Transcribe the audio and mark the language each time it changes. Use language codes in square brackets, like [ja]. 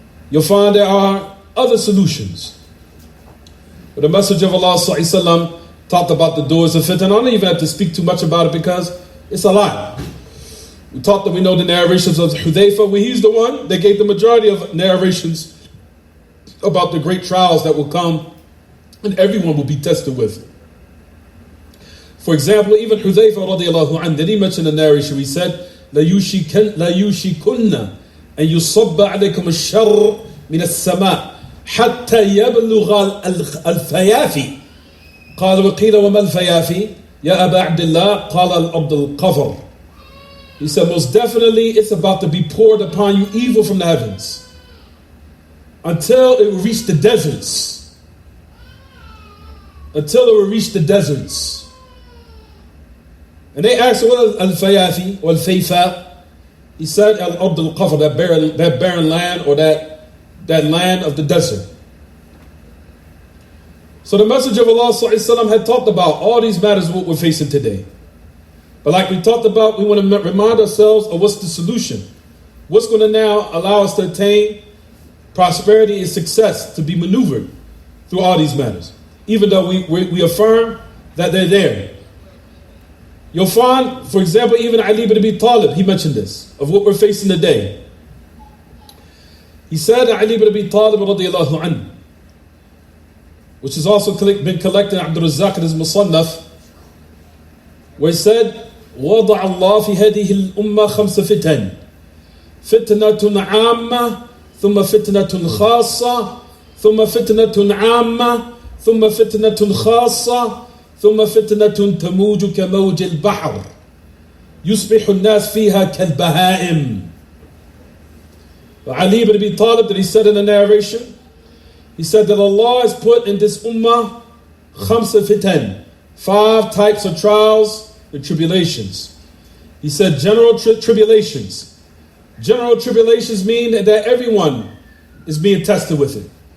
[en] You'll find there are other solutions. But the Messenger of Allah talked about the doors of fitna. I don't even have to speak too much about it because it's a lot. We know the narrations of Hudayfa, where he's the one that gave the majority of narrations about the great trials that will come and everyone will be tested with. For example, even Hudayfa radiallahu anhu, did he mention the narration? He said, [ar] لا يوشكن أن يصب عليكم الشر من السماء حتى يبلغ الفيافي. قال وقيل وما الفيافي يا أبا عبد الله قال الأرض القفر. [en] He said, most definitely it's about to be poured upon you evil from the heavens until it will reach the deserts. Until it will reach the deserts. And they asked, what is al-fayafi or al-fayfa? He said, al-ard al-qafr, that barren land or that land of the desert. So the Messenger of Allah had talked about all these matters what we're facing today. But like we talked about, we want to remind ourselves of what's the solution. What's going to now allow us to attain prosperity and success to be maneuvered through all these matters. Even though we affirm that they're there. You'll find, for example, even Ali ibn Abi Talib, he mentioned this, of what we're facing today. He said, Ali ibn Abi Talib radiallahu anhu, which has also been collected in Abdur Razaaq in his Musannaf, where he said, [ar] وَضَعَ اللَّهُ فِي هَذِهِ الْأُمَّةِ خَمْسَ فِتَنٍ فِتْنَةٌ عَامَّةٌ ثُمَّ فِتْنَةٌ خَاصَّةٌ ثُمَّ فِتْنَةٌ عَامَّةٌ ثُمَّ فِتْنَةٌ خَاصَّةٌ ثم فتنة تموج كموج البحر يصبح الناس فيها كالبهائم. [en] Ali ibn Abi Talib, that he said in the narration, he said that Allah has put in this ummah khamsa fitan, 5 types of trials and tribulations. He said general tribulations. General tribulations mean that everyone is being tested with it.